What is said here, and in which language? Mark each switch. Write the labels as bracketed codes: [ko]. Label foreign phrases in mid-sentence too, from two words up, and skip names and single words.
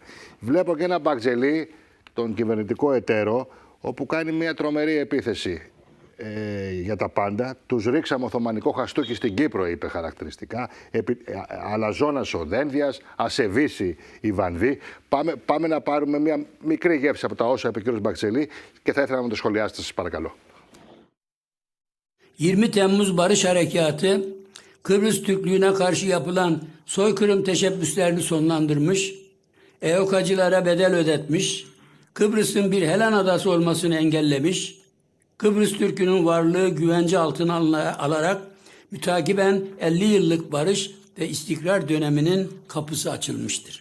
[el] Βλέπω και ένα Μπακτζελή, τον κυβερνητικό εταίρο, όπου κάνει μια τρομερή επίθεση για τα πάντα. Τους ρίξαμε Οθωμανικό χαστούκι στην Κύπρο, είπε χαρακτηριστικά. Αλαζόνας ο Δένδιας, ασεβήσει η Βανδύ. Πάμε να πάρουμε μια μικρή γεύση από τα όσα είπε ο κ. Μπακτζελή και θα ήθελα να το σχολιάσετε, σας παρακαλώ. [tr] 20 Temmuz Barış Harekatı, Kıbrıs Türklüğüne karşı yapılan soykırım teşebbüslerini sonlandırmış, EOK'acılara bedel ödetmiş, Kıbrıs'ın bir Helen adası olmasını engellemiş, Kıbrıs Türk'ünün varlığı güvence altına alarak mütakiben 50 yıllık barış ve istikrar döneminin kapısı açılmıştır.